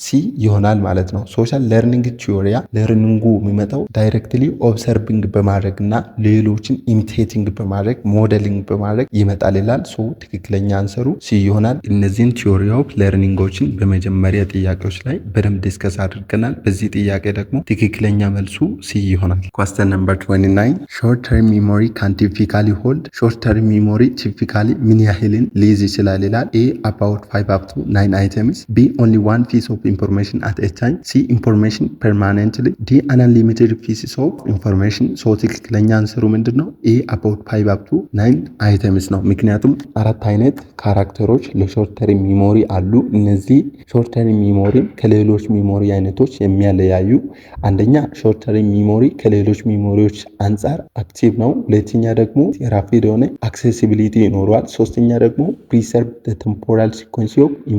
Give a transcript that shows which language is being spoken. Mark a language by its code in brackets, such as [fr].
[am] ሲ ይሆናል ማለት ነው። ሶሻል ለርኒንግ ቲዮሪያ ለርኒንጉ የሚመጣው ዳይሬክትሊ ኦብሰርቪንግ በማድረግ እና ሌሎችን ኢሚቴቲንግ በማድረግ ሞዴሊንግ በማድረግ ይመጣል ይላል። ሶ ትክክለኛ አንሰሩ ሲ ይሆናል። እነዚህን ቲዮሪ ኦፍ ለርኒንጎችን በመጀመሪያ ጥያቄዎች ላይ በደንብ ዲስከስ አድርገናል። በዚህ ጥያቄ ደግሞ ትክክለኛ መልሱ ሲ ይሆናል። [en] ኳስተን ነምበር 29 ሾርት ተርም ሚሞሪ ካን ቲፒካሊ ሆልድ [am] ሾርት ተርም ሚሞሪ ቲፒካሊ ምን ያህልን ሊይዝ ይችላል ይላል። ኤ [en] about 5 up to 9 items. B only one piece of information at a time. C information permanently. D unlimited pieces of information. [am] So ትክክለኛ አንሰሩ ምንድን ነው? [en] A about 5 up to 9 items [am] ነው። ምክንያቱም አራት አይነት ካራክተሮች ለሾርት ተርም ሚሞሪ አሉ። እነዚህ ሾርት ተርም ሚሞሪ ከሌሎች ሚሞሪ አይነቶች የሚያለያዩ አንደኛ ሾርት ተርም ሚሞሪ ከሌሎች ሚሞሪዎች አንጻር አክቲቭ ነው። ሁለተኛ ደግሞ ራፒድ የሆነ አክሴሲቢሊቲ ይኖረዋል። ሶስተኛ ደግሞ [en] ፕሪሰርቭ ቴምፖራል ሲኮንሲ ኦፍ